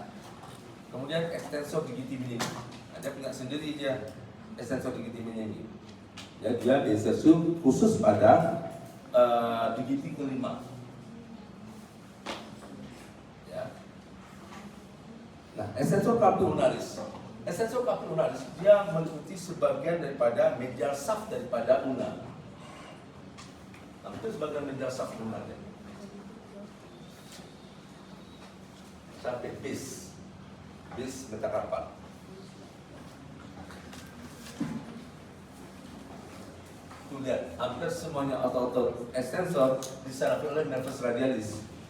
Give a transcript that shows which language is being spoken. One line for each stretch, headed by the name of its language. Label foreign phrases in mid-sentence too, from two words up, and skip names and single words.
Indonesian: Kemudian
Latin: extensor digiti minimi.
Indonesian: Ada punya sendiri dia
Latin: extensor digiti minimi.
Indonesian: Ya, dia extensor khusus pada digiti kelima. Ya. Nah,
Latin: extensor carpi ulnaris.
Indonesian: Extensor carpi ulnaris dia meliputi sebagian daripada
English: medial shaft
Indonesian: daripada ulna. Nah, itu sebagian
English: medial shaft
Indonesian: ulnanya. Sampai base metakarpal. Tuh lihat, hampir semuanya otot-otot extensor disarapi oleh nervus radialis.